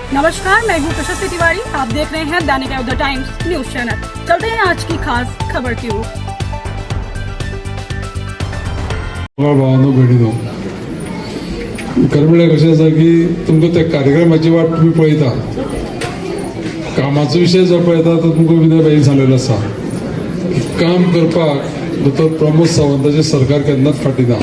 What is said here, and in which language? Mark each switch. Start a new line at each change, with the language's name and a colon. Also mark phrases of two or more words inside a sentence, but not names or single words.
Hindi: नमस्कार, मैं हूँ प्रशस्ति तिवारी। आप देख रहे हैं दैनिक द टाइम्स न्यूज चैनल। चलते हैं आज की खास खबर की ओर।
Konkani: भावानो भयणीनो, खरें म्हळ्यार कशें आसा की तुमकां त्या कार्यक्रमाची वाट तुमी पळयता, कामाचो विशय जो पळयता तो तुमकां विनय भाईन सांगलेलो आसा. काम करपाक दोतोर प्रमोद सावंताचें सरकार केन्नाच फाटी ना.